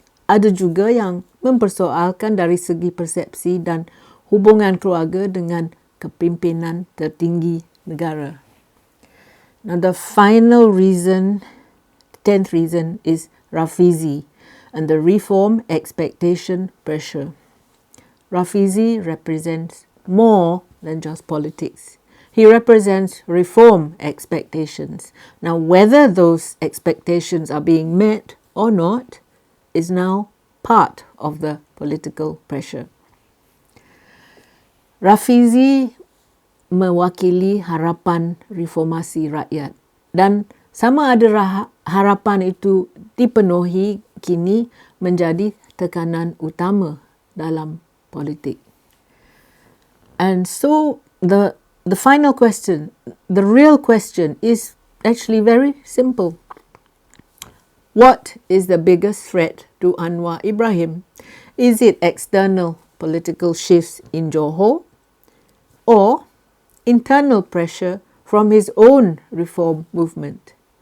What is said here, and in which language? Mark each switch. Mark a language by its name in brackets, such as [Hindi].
[Malay] Ada juga yang mempersoalkan dari segi persepsi dan hubungan keluarga dengan kepimpinan tertinggi negara. [English] Now, the final reason, 10th reason, is Rafizi and the reform expectation pressure. Rafizi represents more than just politics. He represents reform expectations. Now, whether those expectations are being met or not is now part of the political pressure. [Malay] Rafizi mewakili harapan reformasi rakyat dan Sama ada harapan itu dipenuhi kini menjadi tekanan utama dalam politik. [English] And so the final question, the real question is actually very simple. What is the biggest threat to Anwar Ibrahim? Is it external political shifts in Johor or internal pressure from his own reform movement?